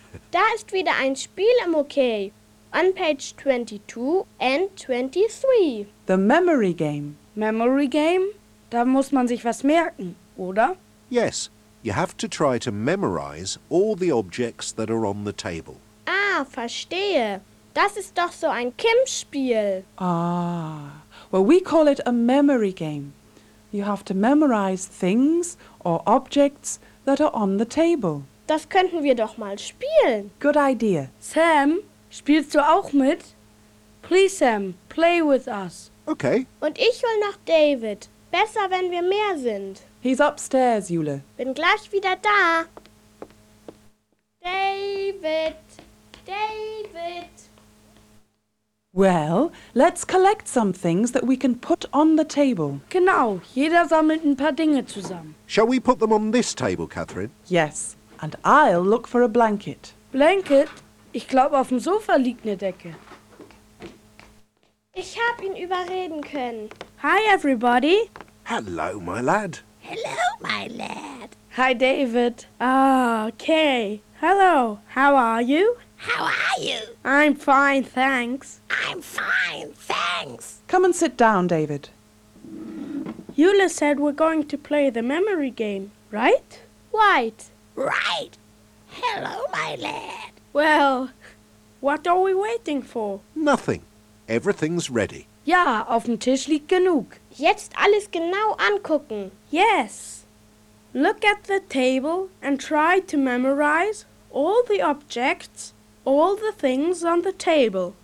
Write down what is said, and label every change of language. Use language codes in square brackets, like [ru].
[de] Da ist wieder ein Spiel im OK. [en] On page 22 and 23. The Memory Game. Memory Game? [de] Da muss man sich was merken, oder? [en] Yes, you have to try to memorize all the objects that are on the table. [de] Ah, verstehe. Das ist doch so ein Kim-Spiel. [en] Ah, well, we call it a memory game. You have to memorize things or objects that are on the table. [de] Das könnten wir doch mal spielen. [en] Good idea. [de] Sam, spielst du auch mit? [en] Please, Sam, play with us. Okay. [de] Und ich hol nach David. Besser, wenn wir mehr sind. [en] He's upstairs, Jule. [de] Bin gleich wieder da. David, David. [en] Well, let's collect some things that we can put on the table. [de] Genau, jeder sammelt ein paar Dinge zusammen. [en] Shall we put them on this table, Catherine? Yes, and I'll look for a blanket. Blanket? [de] Ich glaube, auf dem Sofa liegt eine Decke. Ich hab ihn überreden können. [en] Hi, everybody. Hello, my lad. Hello, my my lad. Hi, David. Okay. Hello. How are you? How are you? I'm fine, thanks. I'm fine, thanks. Come and sit down, David. Eula said we're going to play the memory game, right? Right. Right. Hello, my lad. Well, what are we waiting for? Nothing. Everything's ready. [de] Ja, auf dem Tisch liegt genug. Jetzt alles genau angucken. [en] Yes. Look at the table and try to memorize all the objects, all the things on the table.